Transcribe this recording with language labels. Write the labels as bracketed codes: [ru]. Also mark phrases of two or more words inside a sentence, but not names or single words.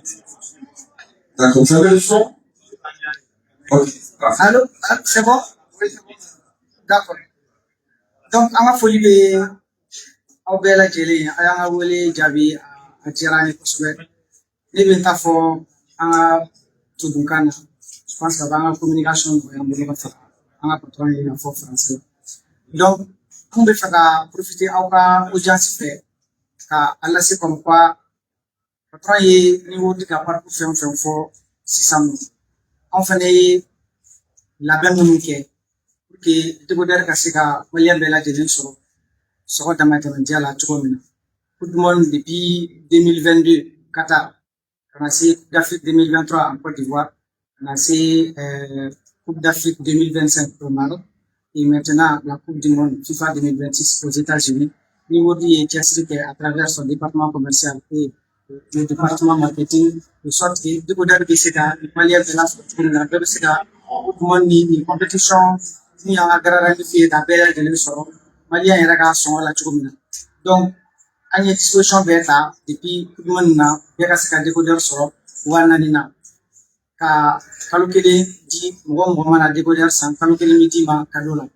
[fr] D'accord, vous avez le son? Ok, parfait. Allô, c'est bon? Oui, c'est bon. D'accord. Donc, [bm] an ka foli bɛ aw bɛɛ lajɛlen ye. A y'an ka wele jaabi a diyara an ye kosɛbɛ. Ne bɛ n ta fɔ an ka tudunkan na. [fr] Je pense que [bm] a b'an ka communication nɔgɔya an bolo ka fara an ka patron ye ka fɔ français la. Donc, an bɛ fɛ ka profiter aw ka audience fɛ ka a lase [fr] comme quoi [bm] patron ye niveau di ka parcours fɛn o fɛn fɔ sisan nɔ. Anw fɛnɛ ye labɛn minnu kɛ [fr] pour que [bm] décodeur ka se ka maliyɛn bɛɛ lajɛlen sɔrɔ sɔgɔ damatɛmɛdiya la cogo min na. [fr] Coupe du monde depuis 2022 Qatar, [bm] ka na se [fr] Coupe d'Afrique 2023 en Côte d'Ivoire, [bm] ka na se [fr] Coupe d'Afrique 2025 au Maroc et maintenant la Coupe du monde FIFA 2026 aux États-Unis. [bm] Niveau ye cɛsiri kɛ [fr] à travers son département commercial et le département marketing de sorte que [bm] décodeur bɛ se ka maliyɛn bɛɛ lasɔrɔ cogo min na, bɛɛ bɛ se ka Coupe du monde ni compétition ni an ka gararani fɛ ka bɛɛ lajɛlen sɔrɔ maliyɛn yɛrɛ ka sɔngɔ la cogo min na. Donc, an ye disposition bɛɛ ta depuis Coupe du monde na bɛɛ ka se ka décodeur sɔrɔ 4,000 na ka kalo kelen di mɔgɔ o mɔgɔ mana décodeur san kalo kelen bɛ d'i ma cadeau la.